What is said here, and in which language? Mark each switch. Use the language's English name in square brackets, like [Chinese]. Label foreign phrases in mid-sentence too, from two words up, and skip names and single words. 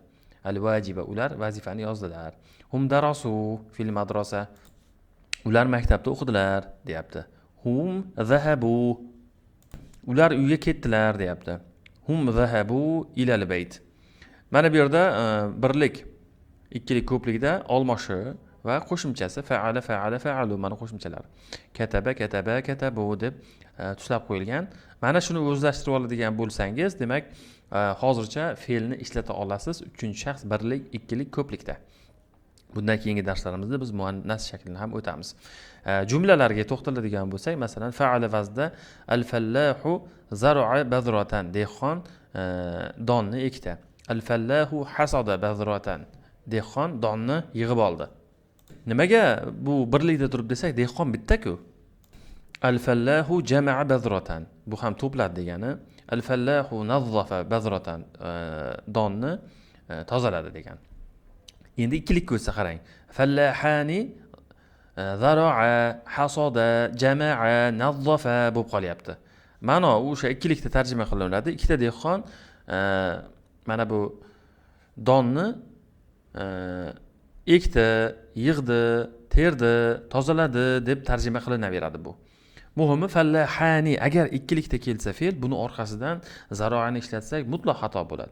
[Uzbek] Al-vajiba, ular vazifani yozdilar. [Arabic] هم درسوا في المدرسة, [Uzbek] ular maktabda o'qidilar deyapti. [Arabic] هم ذهبوا, [Uzbek] ular uyga ketdilar deyapti. [Arabic] هم ذهبوا إلى البيت. [Uzbek] Mana bu yerda birlik, ikkilik, ko'plikda olmoshi va qo'shimchasi [Arabic] فعل فعلا فعلوا [Uzbek] mana qo'shimchalar. [Arabic] كتب كتبا كتبوا [Uzbek] deb tushilib qo'yilgan. Mana shuni o'zlashtirib oladigan bo'lsangiz, demak, hozircha fe'lni ishlata olasiz 3-shaxs birlik, ikkilik, ko'plikda. Bundan keyingi darslarimizda biz muannas shaklini ham o'tamiz. Jumlalarga to'xtaladigan bo'lsak, masalan, fa'ala vaznida [Arabic] الفلاح زرع بذرة, [Uzbek] dehqon donni ekdi. [Arabic] الفلاح حصد بذرة, [Uzbek] dehqon donni yig'ib oldi. Nimaga bu birlikda turib desak, dehqon bitta-ku. [Arabic] الفلاح جمع بذرة, [Uzbek] bu ham to'pladi degani. [Arabic] الفلاح نظف بذرة, [Uzbek] donni tozaladi degani. Endi ikkilik ko'rsa qarang. [Arabic] فلاحان زرعا حصدا جمعا, [Uzbek] nazzafa bo'lib qolyapti. Ma'no o'sha ikkilikda tarjima qilinadi. Ikkita dehqon mana bu donni ekdi, yig'di, terdi, tozaladi deb tarjima qilinaveradi bu. Muhimi fallahani agar ikkilikda kelsa fe'l, buni orqasidan zaro'ani ishlatsak mutlaq xato bo'ladi.